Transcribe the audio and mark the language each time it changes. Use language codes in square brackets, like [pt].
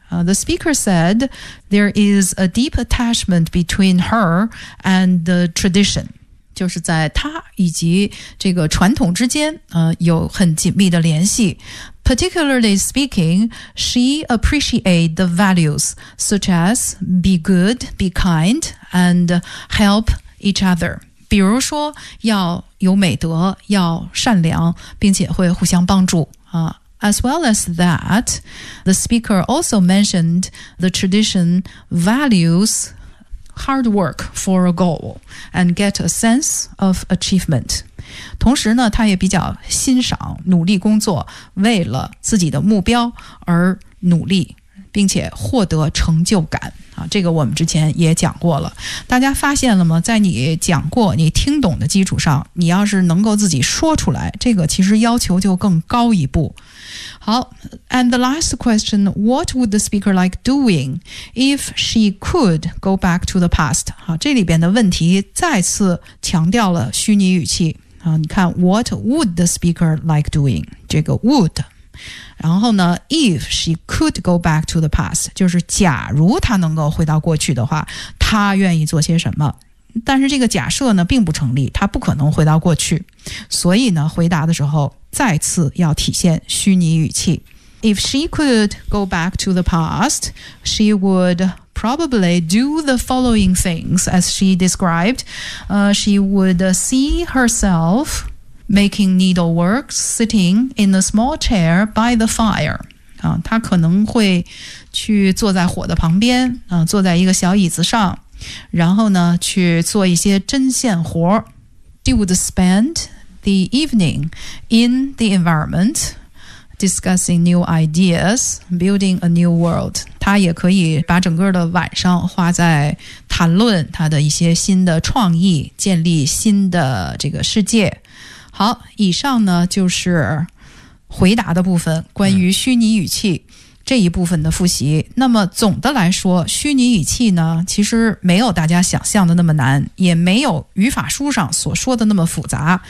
[en] The speaker said there is a deep attachment between her and the tradition, [zh] 就是在她以及这个传统之间、有很紧密的联系。 [en] Particularly speaking, she appreciates the values such as be good, be kind, and help each other. [zh] 比如说要有美德，要善良，并且会互相帮助。 [en] As well as that, the speaker also mentioned the tradition values hard work for a goal and get a sense of achievement. [zh] 同时呢他也比较欣赏努力工作为了自己的目标而努力并且获得成就感、这个我们之前也讲过了，大家发现了吗？在你讲过你听懂的基础上，你要是能够自己说出来，这个其实要求就更高一步。 [en] 好， and the last question, what would the speaker like doing if she could go back to the past? [zh] 好，这里边的问题再次强调了虚拟语气啊、你看 [en] What would the speaker like doing? [zh] 这个 would 然后呢 [en] If she could go back to the past [zh] 就是假如她能够回到过去的话她愿意做些什么，但是这个假设呢并不成立，她不可能回到过去，所以呢回答的时候再次要体现虚拟语气。 [en] If she could go back to the past she would probably do the following things as she described. She would see herself making needlework, sitting in a small chair by the fire. [zh] 她可能会去坐在火的旁边、坐在一个小椅子上，然后呢去做一些针线活。 [en] She would spend the evening in the environment, discussing new ideas, building a new world. [zh] 他也可以把整个的晚上花在谈论他的一些新的创意，建立新的这个世界。好，以上呢就是回答的部分，关于虚拟语气这一部分的复习。那么总的来说，虚拟语气呢其实没有大家想象的那么难，也没有语法书上所说的那么复杂。